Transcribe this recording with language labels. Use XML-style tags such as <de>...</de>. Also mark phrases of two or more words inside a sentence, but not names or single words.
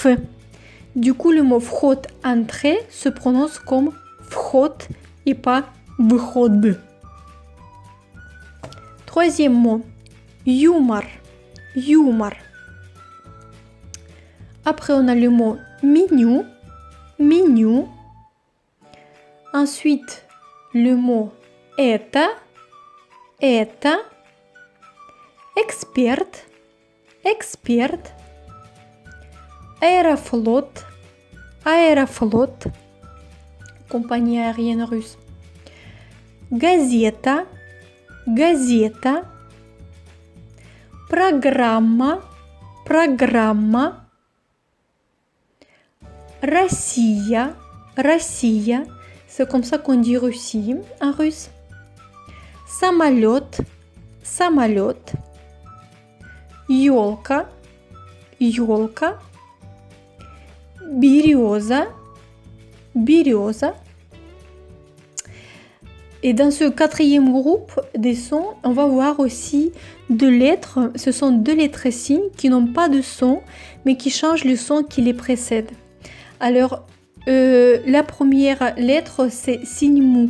<fr>Du coup, le mot вход, entrée, se prononce comme вход et pas выход. Troisième mot,</fr> <ru>юмор. Юмор.</ru> <fr>Après, on a le mot меню.</fr> <ru>Меню.</ru> <fr>Ensuite, le mot это.</fr> <ru>Это. Эксперт. Эксперт. Аэрофлот. Аэрофлот.</ru> <fr>compagnie aérienne russe.</fr> <ru>Газета, газета. Программа, программа. Россия, Россия.</ru> <fr>C'est comme ça qu'on dit Russie en russe.</fr> <ru>Самолет, самолет. Ёлка, ёлка. Береза, береза.</ru> <fr>Et dans ce quatrième groupe des sons, on va voir aussi deux lettres. Ce sont deux lettres signes qui n'ont pas de son, mais qui changent le son qui les précède. Alors, la première lettre, c'est signe mou.</fr>